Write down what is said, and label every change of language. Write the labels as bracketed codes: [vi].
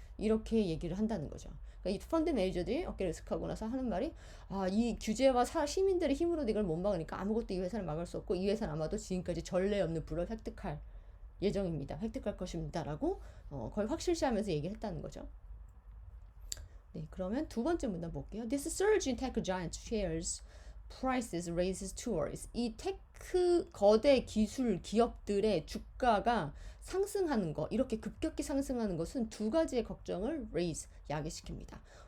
[ko] 이렇게 얘기를 한다는 거죠. 그러니까 이 펀드 매니저들이 어깨를 으쓱하고 나서 하는 말이 이 규제와 시민들의 힘으로 이걸 못 막으니까 아무것도 이 회사를 막을 수 없고 이 회사는 아마도 지금까지 전례 없는 부를 획득할 예정입니다. 획득할 것입니다. 라고 거의 확실시하면서 얘기를 했다는 거죠. 네, 그러면 두 번째 문단 볼게요. [en] This surge in tech giant shares prices raises two worries. [ko] 이 테크 거대 기술 기업들의 주가가 상승하는 거, 이렇게 급격히 상승하는 것은 두 가지의 걱정을 raise, 야기시킵니다.